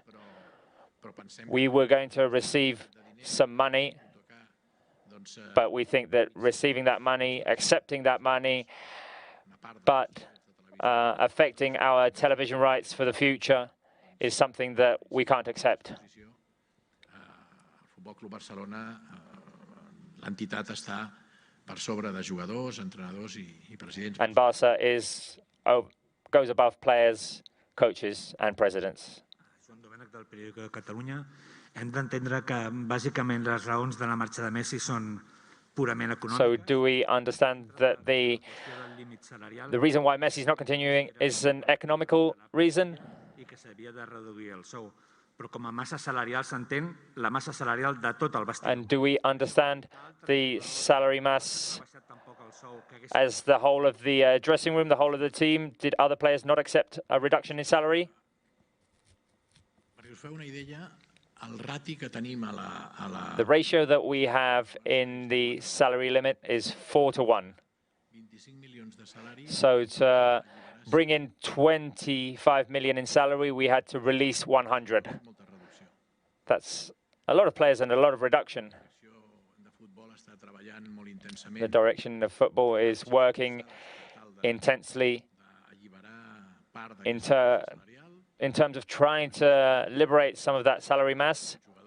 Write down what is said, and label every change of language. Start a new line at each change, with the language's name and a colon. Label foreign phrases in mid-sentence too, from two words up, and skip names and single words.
English: We were going to receive some money, but we think that receiving that money, accepting that money, but affecting our television rights for the future is something that we can't accept.
Catalan: l'entitat està per sobre de jugadors, entrenadors i presidents.
English: And Barca goes above players, coaches and presidents.
Catalan: Joan Domènech del periòdico de Catalunya. Hem d'entendre que bàsicament les raons de la marxa de Messi són purament econòmiques.
English: So do we understand that the reason why Messi is not continuing is an economical reason?
Catalan: I que s'havia de reduir el sou. Però com a massa salarial s'entén la massa salarial de tot el vestidor.
English: And do we understand the salary mass as the whole of the dressing room, the whole of the team? Did other players not accept a reduction in salary?
Catalan: Perquè us feu una idea, el rati que tenim a la...
English: The ratio that we have in the salary limit is 4-1.
Catalan: 25 milions de salari.
English: So to bring in 25 million in salary, we had to release 100. That's a lot of players and a lot of reduction. The direction of football is working intensely in terms of trying to liberate some of that salary mass.